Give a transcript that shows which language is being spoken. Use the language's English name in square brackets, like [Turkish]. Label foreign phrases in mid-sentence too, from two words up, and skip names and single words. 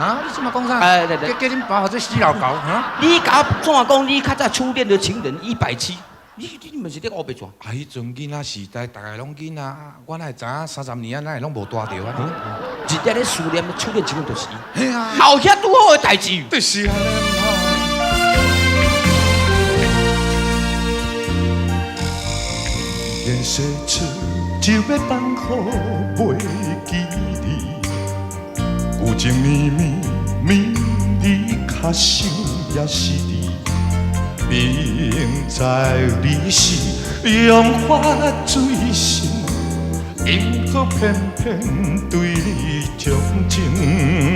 [Min Nan Chinese] 啊！你即马讲啥？叫恁爸或者死老狗啊！你甲我怎讲？你较早初恋的情人170，你毋是咧乌白转？啊！迄阵囡仔时代，逐个拢囡仔，我哪会知影30年啊，哪会拢无大着啊？一日咧思念初恋情人就是伊。嘿啊！后遐拄好的代志。就是啊！愿说出就要放雨袂记你，有情绵绵绵你较想也是你，明知你是用发水性，因何偏偏对你钟情？